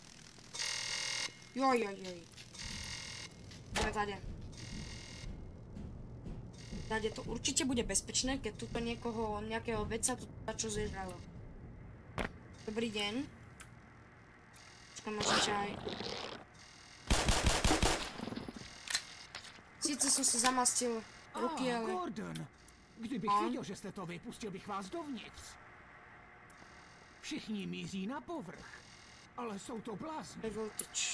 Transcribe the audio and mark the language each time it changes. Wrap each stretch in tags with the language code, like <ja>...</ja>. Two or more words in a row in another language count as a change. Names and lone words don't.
<sk>Joj. Poďme tady. Tady to určite bude bezpečné, keď tuto nejakého veca tu dačo zežralo. Dobrý deň. Počkám, možno aj...</sk> <cs>Sice jsem si zamastil ruky, ale... Gordon, kdybych věděl, že jste to vy, pustil bych vás dovnitř. Všichni míří na povrch, ale jsou to blázni. Voltage.</cs>